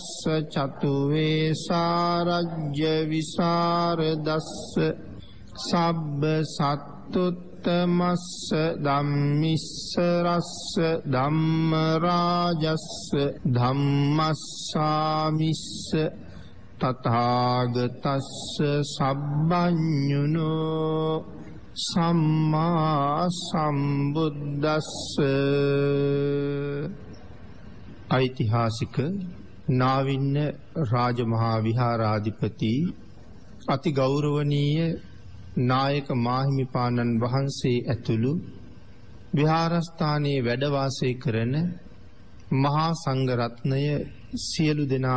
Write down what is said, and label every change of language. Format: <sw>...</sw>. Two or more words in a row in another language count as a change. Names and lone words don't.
<pi>චතු වේසාරජ්‍ය විසරදස්ස සබ්බ සත්තුත්තමස්ස ධම්මිස්ස රස්ස ධම්ම රාජස්ස ධම්මස්සාමිස්ස තථාගතස්ස සබ්බඤුනෝ සම්මා සම්බුද්දස්ස.</pi> <si>ඓතිහාසික නාවින්න රාජමහා විහාරාධිපති අති ගෞරවනීය නායක මාහිමිපාණන් වහන්සේ ඇතුළු විහාරස්ථානයේ වැඩ වාසය කරන මහා සංඝ රත්නය සියලු දෙනා</si>